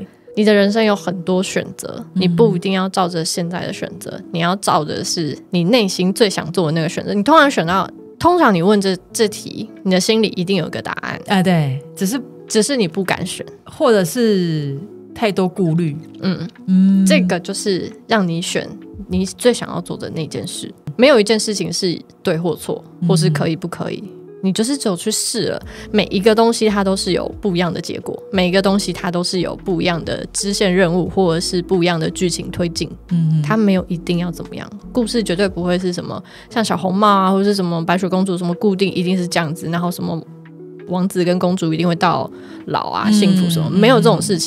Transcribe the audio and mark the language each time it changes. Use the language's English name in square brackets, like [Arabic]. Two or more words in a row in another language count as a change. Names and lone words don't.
[Chinese] 你的人生有很多選擇，你不一定要照着現在的選擇，你要照的是你內心最想做的那個選擇。你通常你問這題，你的心裡一定有一個答案。對，只是你不敢選，或者是太多顧慮。這個就是讓你選你最想要做的那件事。沒有一件事情是對或錯，或是可以不可以。你就是只有去試了，每一個東西它都是有不一樣的結果，每一個東西它都是有不一樣的支線任務，或者是不一樣的劇情推進。它沒有一定要怎麼樣，故事絕對不會是什麼像小紅帽啊，或者是什麼白雪公主什麼固定一定是這樣子，然後什麼王子跟公主一定會到老啊幸福什麼，没有這種事情。